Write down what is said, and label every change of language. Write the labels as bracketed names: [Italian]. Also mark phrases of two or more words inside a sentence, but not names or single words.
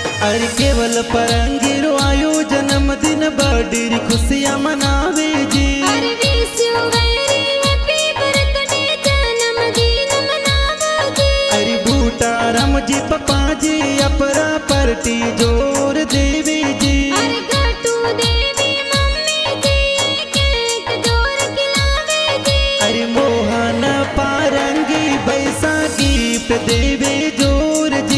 [Rajasthani] अरे केवल परंगीरो आयो जन्मदिन बड़ी खुशियाँ मनावे जी। अरे [English] Wish you very happy birthday [Rajasthani] जन्मदिन मनावो जी। अरे बूटा राम जी पप्पा जी अपरा पार्टी जोर देवी जी। अरे गट्टू देवी मम्मी जी केक जोर खिलावे जी। अरे मोहन पारंगी पैसा गिफ्ट देवे जोर जी।